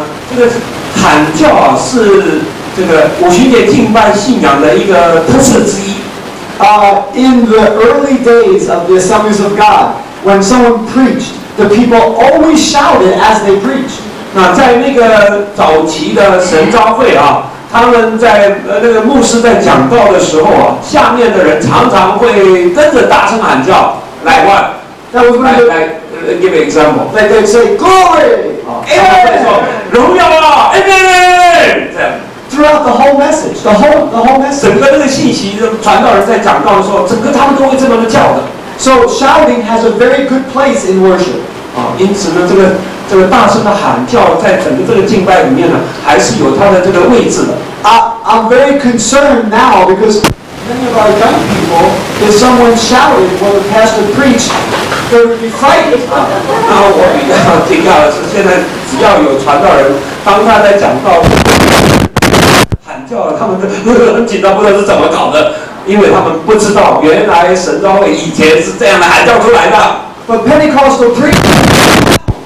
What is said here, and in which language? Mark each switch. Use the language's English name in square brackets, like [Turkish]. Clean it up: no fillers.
[Chinese] 这个喊叫啊，是这个五旬节敬拜信仰的一个特色之一。 [English] In the early days of the Assemblies of God, when someone preached, the people always shouted as they preached. [Chinese] 那在那个早期的神召会啊，他们在那个牧师在讲道的时候啊，下面的人常常会跟着大声喊叫。来 [English] That was when give an example。 like they'd say glory, [Chinese] 说荣耀啊 ，Amen， 这样。 [English] throughout the whole message, the whole message. [Chinese] 整个那个信息，传道人在讲道的时候，整个他们都会这么的叫的。 [English] So shouting has a very good place in worship. [Chinese] 因此呢，这个大声的喊叫，在整个这个敬拜里面呢，还是有它的这个位置的。 [English] I'm very concerned now because many of our young people, if someone shouted when the pastor preached, they would be frightened. [Chinese] 那我比较惊讶的是，现在只要有传道人，当他在讲道喊叫，他们很紧张，不知道是怎么搞的，因为他们不知道原来神召会以前是这样的喊叫出来的。 [English] But Pentecostal preachers.